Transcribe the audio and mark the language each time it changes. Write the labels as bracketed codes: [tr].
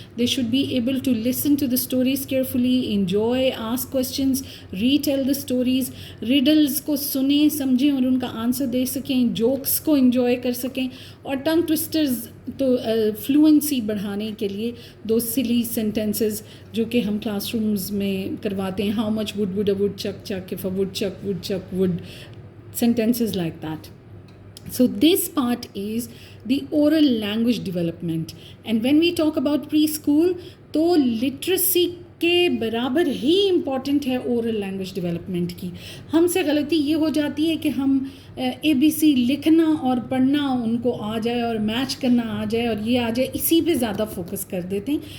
[en] They should be able to listen to the stories carefully, enjoy, ask questions, retell the stories. [hi] riddles को सुने, समझें और उनका answer दे सकें, jokes को enjoy कर सकें. और tongue twisters तो फ्लुएंसी बढ़ाने के लिए दो सिली सेंटेंसेस जो कि हम क्लासरूम्स में करवाते हैं. [en] How much would a woodchuck chuck, if a woodchuck would, sentences like that. So this part is the oral language development. And when we talk about preschool, [hi] तो literacy के बराबर ही important है oral language development की. हमसे गलती ये हो जाती है कि हम ABC लिखना और पढ़ना उनको आ जाए और मैच करना आ जाए और ये आ जाए, इसी पे ज़्यादा फोकस कर देते हैं.